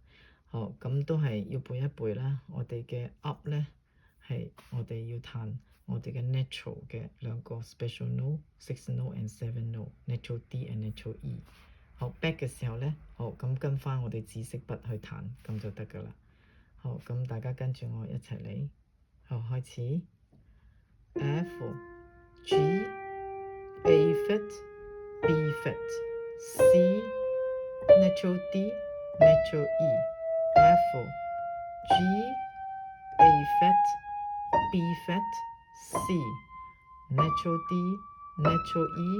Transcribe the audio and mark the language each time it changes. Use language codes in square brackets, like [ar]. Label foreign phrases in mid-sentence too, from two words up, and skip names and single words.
[yue] 咁都係要背一背啦。我哋嘅 up 咧係我哋要彈我哋嘅 natural 嘅兩個 [en] special note、 6 note and 7 note。 natural D and natural E。 [yue] back 嘅時候咧，咁跟翻我哋紫色筆去彈，咁就得噶啦。咁大家跟住我一齊嚟。開始。 [en] F、G、A flat、B flat、C、natural D、natural E。 F、G、A flat、B flat、C、natural D、natural